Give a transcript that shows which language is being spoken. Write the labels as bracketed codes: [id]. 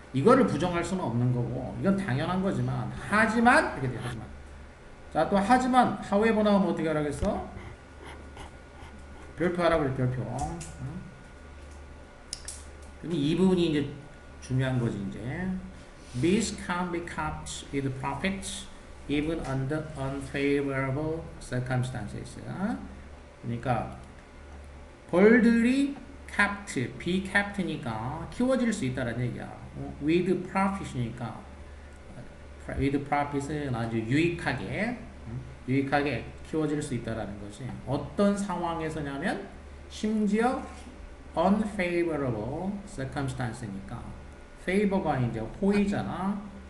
[ko] 이거를 부정할 수는 없는 거고, 이건 당연한 거지만, 하지만 이렇게 돼. 하지만. 자, 또 하지만 however 나오면 어떻게 하라겠어? 별표하라고 그래. 별표. 그럼 이 부분이 이제 중요한 거지. 이제 [en] Bees can be kept with profits even under unfavorable circumstances. [ko] 그러니까 벌들이 kept, be kept니까 키워질 수 있다는 얘기야. with profit이니까 with profit은 아주 유익하게 키워질 수 있다라는 것이 어떤 상황에서냐면 심지어 unfavorable circumstance니까 favor가 이제 호의잖아.